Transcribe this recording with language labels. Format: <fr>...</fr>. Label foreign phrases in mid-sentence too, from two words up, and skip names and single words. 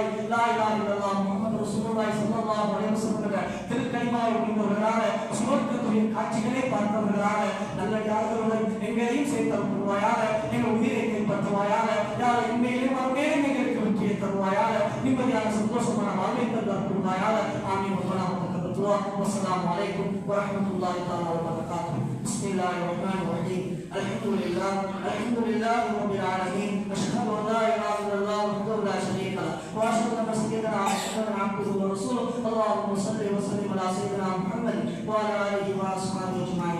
<ar>لا إله إلا الله محمد رسول الله صلى الله عليه وسلم</ar> <ta>திருக்கலிமாவை முடிந்தவர்களாக சுவர்க்கத்துடைய காட்சிகளை பார்த்தவர்களாக நல்லடியார்களுடன் எங்களையும் சேர்த்தருள்வாயாக. எங்கள் உயிரை கைப்பற்றுவாயாக. யார் உண்மையிலே மறுமையிலும் எங்களுக்கு வெற்றியை தருவாயாக. நிம்மதியான சந்தோஷமான வாழ்வை தருள்வாயாக. ஆமீன்.</ta> <ar>والسلام عليكم ورحمة الله تعالى وبركاته. بسم الله الرحمن الرحيم. الحمد لله رب العالمين. أشهد أن لا إله إلا الله وحده لا شريك له وأشهد أن سيدنا محمدا عبده ورسوله. اللهم صل وسلم على سيدنا محمد وعلى آله وأصحابه أجمعين.</ar>